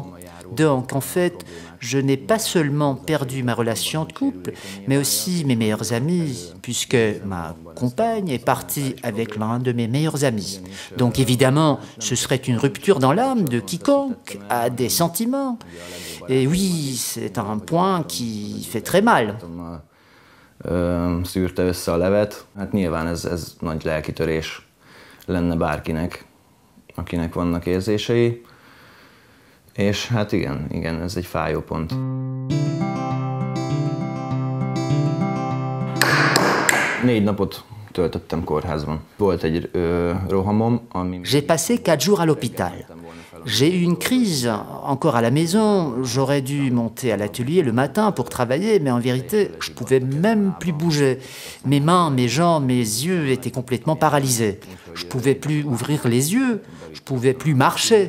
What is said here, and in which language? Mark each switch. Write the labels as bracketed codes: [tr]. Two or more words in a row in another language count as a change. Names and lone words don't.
[fr] Donc, en fait, je n'ai pas seulement perdu ma relation de couple, mais aussi mes meilleurs amis, puisque ma compagne est partie avec l'un de mes meilleurs amis. Donc, évidemment, ce serait une rupture dans l'âme de quiconque a des sentiments. Et oui, c'est un point qui fait très mal. [hu] Szűrte össze a levet. Hát nyilván ez nagy lelkitörés lenne bárkinek, akinek vannak érzései. És hát igen, ez egy fájó pont. Négy napot töltöttem kórházban. Volt egy rohamom, ami... [fr] J'ai passé 4 jours à l'hôpital. J'ai eu une crise, encore à la maison. J'aurais dû monter à l'atelier le matin pour travailler, mais en vérité, je ne pouvais même plus bouger. Mes mains, mes jambes, mes yeux étaient complètement paralysés. Je ne pouvais plus ouvrir les yeux, je ne pouvais plus marcher.